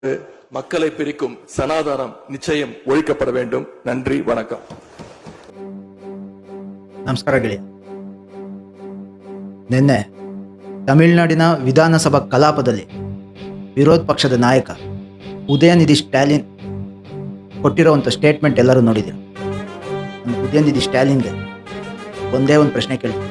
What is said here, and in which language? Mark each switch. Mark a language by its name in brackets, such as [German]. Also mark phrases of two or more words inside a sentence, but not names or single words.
[Tamil] மக்களை பிரிக்கும் சனாதனம் நிச்சயம் ஒழிக்கப்பட வேண்டும். நன்றி, வணக்கம். [Kannada] ನಮಸ್ಕಾರ ಗೆಳೆಯ. ನಿನ್ನೆ ತಮಿಳುನಾಡಿನ ವಿಧಾನಸಭಾ ಕಲಾಪದಲ್ಲಿ ವಿರೋಧ ಪಕ್ಷದ ನಾಯಕ ಉದಯನಿಧಿ ಸ್ಟಾಲಿನ್ ಕೊಟ್ಟಿರೋವಂಥ ಸ್ಟೇಟ್ಮೆಂಟ್ ಎಲ್ಲರೂ ನೋಡಿದ್ದೀರ. ಉದಯನಿಧಿ ಸ್ಟಾಲಿನ್ಗೆ ಒಂದೇ ಒಂದು ಪ್ರಶ್ನೆ ಕೇಳ್ತೀನಿ.